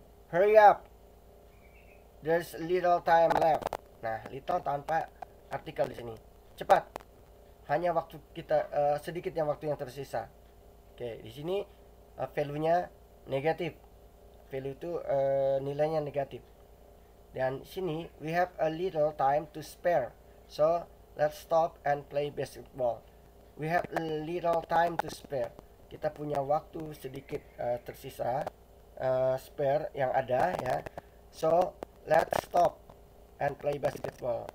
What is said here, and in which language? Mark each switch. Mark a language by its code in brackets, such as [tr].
[en] Hurry up, there's little time left. [id] Nah, little tanpa artikel di sini. Cepat, hanya waktu kita sedikit yang waktu yang tersisa. Oke, di sini value-nya negatif. Value itu nilainya negatif. Dan sini [en] we have a little time to spare, so let's stop and play basketball. We have a little time to spare. [id] Kita punya waktu sedikit tersisa, spare yang ada, ya. [en] So let's stop and play basketball.